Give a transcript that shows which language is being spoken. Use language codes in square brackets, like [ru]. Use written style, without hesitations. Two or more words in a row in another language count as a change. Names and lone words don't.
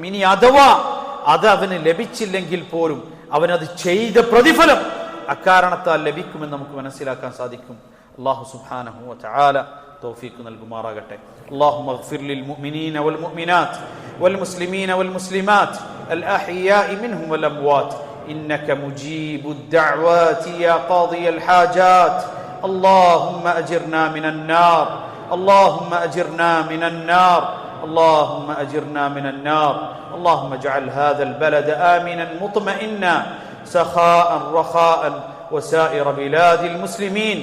[ml] ഇനി അഥവാ അത് അവന് ലഭിച്ചില്ലെങ്കിൽ പോലും അവനത് ചെയ്ത പ്രതിഫലം അക്കാരണത്താൽ ലഭിക്കുമെന്ന് നമുക്ക് മനസ്സിലാക്കാൻ സാധിക്കും. [ar] الله سبحانه وتعالى [ml] തൗഫീഖ് നൽകുമാറാകട്ടെ. [ar] اللهم اغفر للمؤمنين والمؤمنات والمسلمين والمسلمات الأحياء منهم والأموات إنك مجيب الدعوات يا قاضي الحاجات. اللهم أجرنا من النار اللهم أجرنا من النار اللهم أجرنا من النار. اللهم اجعل هذا البلد آمنا مطمئنا سخاء رخاء وسائر بلاد المسلمين.